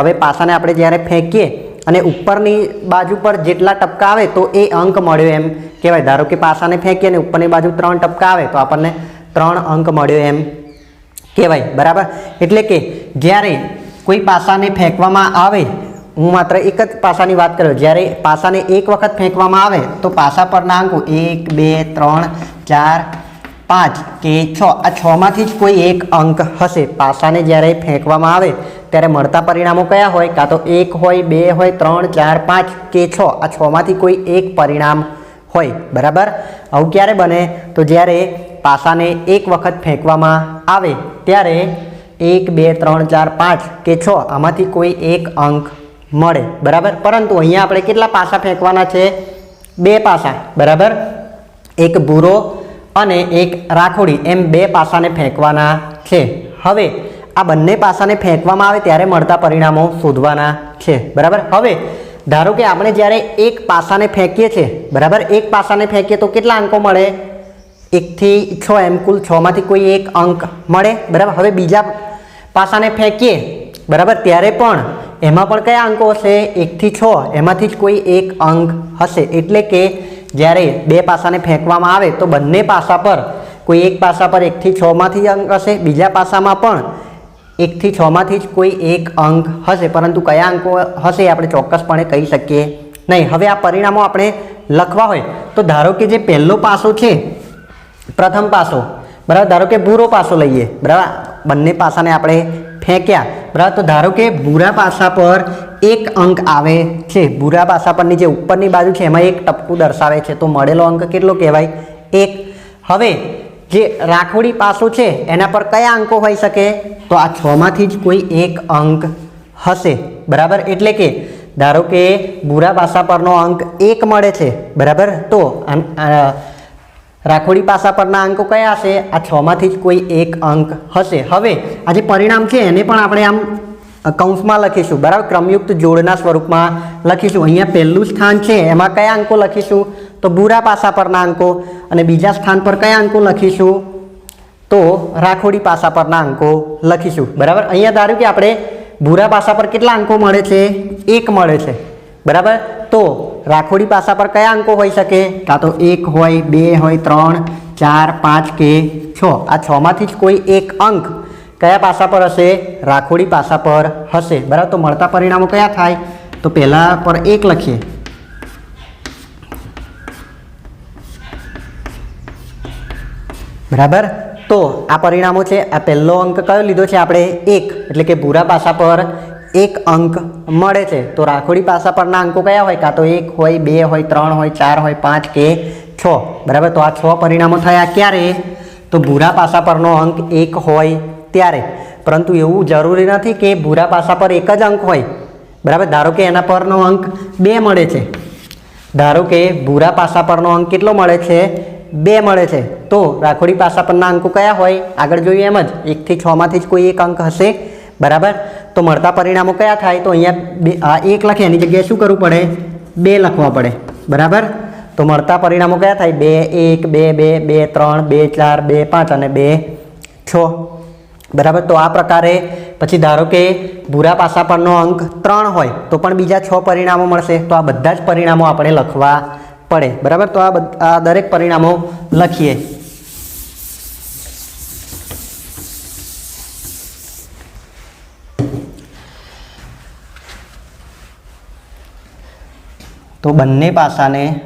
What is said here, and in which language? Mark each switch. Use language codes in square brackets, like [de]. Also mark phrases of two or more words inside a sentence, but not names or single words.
[gu] હવે પાસાને આપણે જ્યારે ફેંકીએ અને ઉપરની બાજુ પર જેટલા ટપકા આવે તો એ અંક મળ્યો એમ કહેવાય। ધારો કે પાસાને ફેંકીએ અને ઉપરની બાજુ 3 ટપકા આવે તો આપણને 3 અંક મળ્યો એમ કહેવાય બરાબર। એટલે કે જ્યારે કોઈ પાસાને ફેંકવામાં આવે હું માત્ર એક જ પાસાની વાત કરું જ્યારે પાસાને એક વખત ફેંકવામાં આવે તો પાસા પરના અંકો 1 2 3 4 5 કે 6 આ 6 માંથી જ કોઈ એક અંક હશે। પાસાને જ્યારે ફેંકવામાં આવે ત્યારે મળતા પરિણામો કયા હોય કાં તો 1 હોય 2 હોય 3 4 5 કે 6 આ 6 માંથી કોઈ એક પરિણામ હોય બરાબર। આવું ક્યારે બને તો જ્યારે પાસાને એક વખત ફેંકવામાં આવે ત્યારે 1 2 3 4 5 કે 6 આમાંથી કોઈ એક અંક મળે બરાબર। પરંતુ અહીંયા આપણે કેટલા પાસા ફેંકવાના છે 2 પાસા બરાબર। એક ભૂરો અને એક રાખોડી એમ 2 પાસાને ફેંકવાના છે। હવે આ બંને પાસાને ફેંકવામાં આવે ત્યારે મળતા પરિણામો શોધવાના છે બરાબર। હવે ધારો કે આપણે જ્યારે એક પાસાને ફેંકીએ છે બરાબર એક પાસાને ફેંકીએ તો કેટલા અંકો મળે 1 થી 6 એમ કુલ 6 માંથી કોઈ એક અંક મળે બરાબર। હવે બીજા પાસાને ફેંકીએ બરાબર ત્યારે પણ એમાં પણ કયા અંકો હશે 1 થી 6 એમાંથી જ કોઈ એક અંક હશે। એટલે કે જ્યારે 2 પાસાને ફેંકવામાં આવે તો બંને પાસા પર કોઈ એક પાસા પર 1 થી 6 માંથી અંક હશે બીજા પાસામાં પણ 1 થી 6 માંથી જ કોઈ એક અંક હશે। પરંતુ કયા અંકો હશે આપણે ચોક્કસપણે કહી શકીએ નહીં। હવે આ પરિણામો આપણે લખવા હોય તો ધારો કે જે પહલો પાસો છે પ્રથમ પાસો બરાબર, ધારો કે ભૂરો પાસો લઈએ બરાબર, બંને પાસાને આપણે ફેંક્યા બરાબર, તો ધારો કે ભૂરા પાસા પર એક અંક આવે છે। ભૂરા પાસા પરની જે ઉપરની બાજુ છે એમાં એક ટપકું દર્શાવે છે તો મળેલો અંક કેટલો કહેવાય 1। હવે જે રાખોડી પાસો છે એના પર કયા અંકો હોઈ શકે તો આ 6 માંથી જ કોઈ એક અંક હશે બરાબર। એટલે કે ધારો કે ભૂરા પાસા પરનો અંક 1 મળે છે બરાબર, તો રાખોડી પાસા પરના અંકો કયા હશે આ 6 માંથી જ કોઈ એક અંક હશે। હવે આ જે પરિણામ છે એને પણ આપણે આમ કૌંસમાં લખીશું બરાબર, ક્રમયુક્ત જોડના સ્વરૂપમાં લખીશું। અહીંયા પહેલું સ્થાન છે એમાં કયા અંકો લખીશું તો ભૂરા પાસા પરના અંકો, અને બીજા સ્થાન પર કયા અંકો લખીશું તો રાખોડી પાસા પરના અંકો લખીશું બરાબર। અહીંયા ધાર્યું કે આપણે ભૂરા પાસા પર કેટલા અંકો મળે છે 1 મળે છે બરાબર, તો રાખોડી પાસા પર કયા અંકો હોઈ શકે કાં તો 1 હોય 2 હોય 3 4 5 કે 6। આ 6 માંથી જ કોઈ એક અંક કયા પાસા પર હશે રાખોડી પાસા પર હશે બરાબર। તો મળતા પરિણામો કયા થાય તો પહલા પર 1 લખીએ બરાબર। તો આ પરિણામો છે આ પહલો અંક કયો લીધો છે આપણે 1 એટલે કે ભૂરા પાસા પર એક અંક મળે છે તો રાખોડી પાસા પરના અંકો કયા હોય કાં તો 1 હોય 2 હોય 3 હોય 4 હોય 5 કે 6 બરાબર। તો આ 6 પરિણામો થયા ક્યારે તો ભૂરા પાસા પરનો અંક 1 હોય ત્યારે, પરંતુ એવું જરૂરી નથી કે ભૂરા પાસા પર એક જ અંક હોય બરાબર। ધારો કે એના પરનો અંક 2 મળે છે, ધારો કે ભૂરા પાસા પરનો અંક કેટલો મળે છે 2 મળે છે તો રાખોડી પાસા પરના અંકો કયા હોય આગળ જોયું એમ જ 1 થી 6 માંથી જ કોઈ એક અંક હશે બરાબર। તો મળતા પરિણામો કયા થાય તો અહીંયા 1 લખે એની જગ્યાએ શું કરવું પડે 2 લખવા પડે બરાબર। તો મળતા પરિણામો કયા થાય 2 1 2 2 2 3 2 4 2 5 અને 2 6 બરાબર। તો આ પ્રકારે પછી ધારો કે ભૂરા પાસા પરનો અંક 3 હોય તો પણ બીજા 6 પરિણામો મળશે તો આ બધા જ પરિણામો આપણે લખવા પડે બરાબર। તો આ દરેક પરિણામો લખીએ। તો બંને પાસાને